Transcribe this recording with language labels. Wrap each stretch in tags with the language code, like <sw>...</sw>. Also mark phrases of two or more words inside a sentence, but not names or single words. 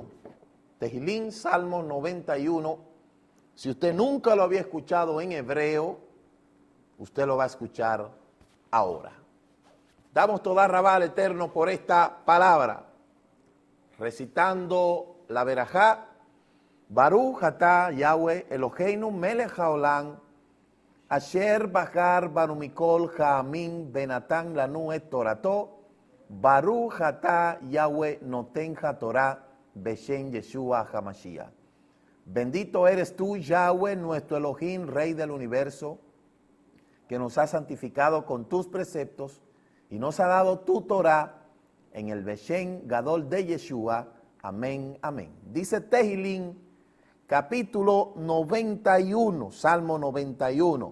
<es>Tehilín, Salmo 91. Si usted nunca lo había escuchado en hebreo, usted lo va a escuchar ahora. Damos</es> <he>תודה רבה</he> <es>al Eterno por esta palabra, recitando la verajá.</es> <he>ברוך אתה יהוה אלוהינו מלך העולם, אשר בחר בנו מכל העמים ונתן לנו את תורתו, ברוך אתה יהוה נותן התורה בשם ישוע המשיח.</he> <es>Bendito eres tú, Yahweh, nuestro Elohim, Rey del universo, que nos ha santificado con tus preceptos y nos ha dado tu Torah en el</es> <he>בשם גדול</he> <es>de Yeshua. Amén, amén. Dice Tehilín, capítulo 91, Salmo 91.</es>